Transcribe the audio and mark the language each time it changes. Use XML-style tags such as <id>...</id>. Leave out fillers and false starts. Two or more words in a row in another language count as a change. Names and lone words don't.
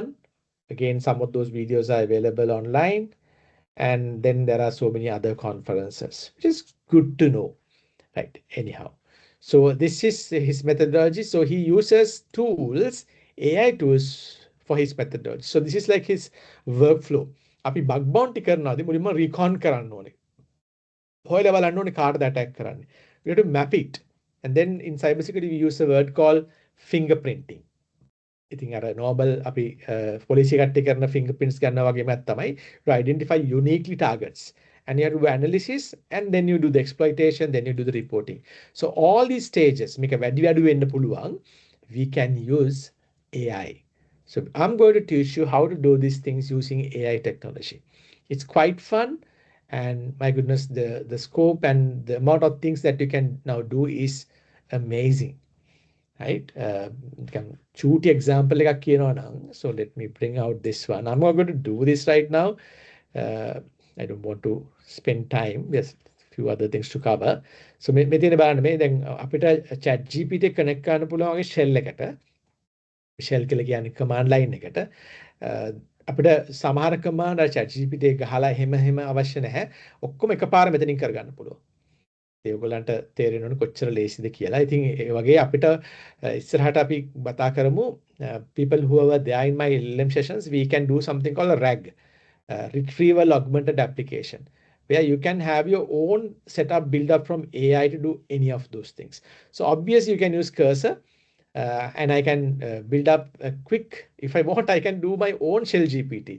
<en>Again, some of those videos are available online. And then there are so many other conferences, which is good to know, right? Anyhow, so this is his methodology. So he uses tools, AI tools for his methodology. So this is like his workflow.</en> <si>අපි බග් බවුන්ටි කරනවාදී මුලින්ම රීකෝන් කරන්න ඕනේ. හොයලා බලන්න ඕනේ කාටද ඇටැක් කරන්නේ.</si> <en>We have to map it. And then in cybersecurity, we use a word called fingerprinting.</en> <si>ඉතින් අර normal අපි පොලිසිය කට්ටිය කරන fingerprints ගන්නවා වගේමත් තමයි</si> <en>to identify uniquely targets. And you have to do analysis and then you do the exploitation, then you do the reporting. So all these stages</en> <si>මේක වැඩි වැඩි වෙන්න පුළුවන්.</si> <en>We can use AI. So I'm going to teach you how to do these things using AI technology. It's quite fun, and my goodness, the scope and the amount of things that you can now do is amazing, right? Choose example</en> <si>එකක් කියනවා නම්,</si> <en>so let me bring out this one. I'm not going to do this right now. I don't want to spend time. There's a few other things to cover.</en> <si>So මේ තියෙන බලන්න මේ දැන් අපිට chat GPT connect කරන්න පුළුවන් වගේ shell එකට. shell කියලා කියන්නේ command line එකට. අපිට සමහර command අර chat GPT එක ගහලා එහෙම අවශ්‍ය නැහැ. ඔක්කොම එකපාර මෙතනින් කරගන්න පුළුවන්. ඒ ඔයගලන්ට තේරෙන්න ඕනේ කොච්චර ලේසිද කියලා. ඉතින් ඒ වගේ අපිට ඉස්සරහට අපි කතා කරමු</si> <en>people who are there in my LLM sessions, we can do something called a RAG, retrieval augmented application, where you can have your own setup built up from AI to do any of those things. So obviously you can use cursor, and I can build up a quick, if I want, I can do my own shell GPT.</en>